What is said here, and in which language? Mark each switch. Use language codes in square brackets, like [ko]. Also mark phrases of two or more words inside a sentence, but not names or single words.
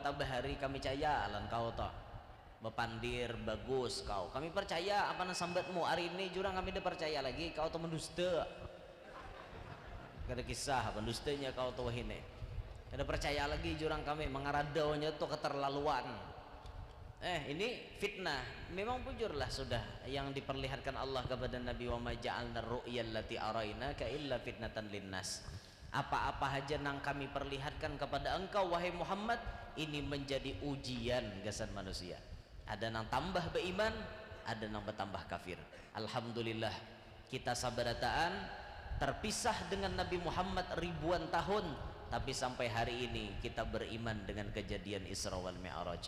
[bjn] Abahari kami percaya alan kau toh bepandir bagus kau kami percaya apa sambatmu hari ini jurang kami udah percaya lagi kau tuh mendusta ada kisah pendustanya kau tuh ini ada percaya lagi jurang kami mengaradaunya tuh keterlaluan ini fitnah memang bujurlah sudah yang diperlihatkan Allah kepada Nabi [ar] وما جعلنا الرؤيا التي أريناك إلا فتنة للناس [bjn] apa-apa aja yang kami perlihatkan kepada engkau wahai Muhammad ini menjadi ujian gasan manusia ada yang tambah beriman ada yang bertambah kafir. Alhamdulillah kita sabarataan terpisah dengan Nabi Muhammad ribuan tahun tapi sampai hari ini kita beriman dengan kejadian Isra wal Mi'raj.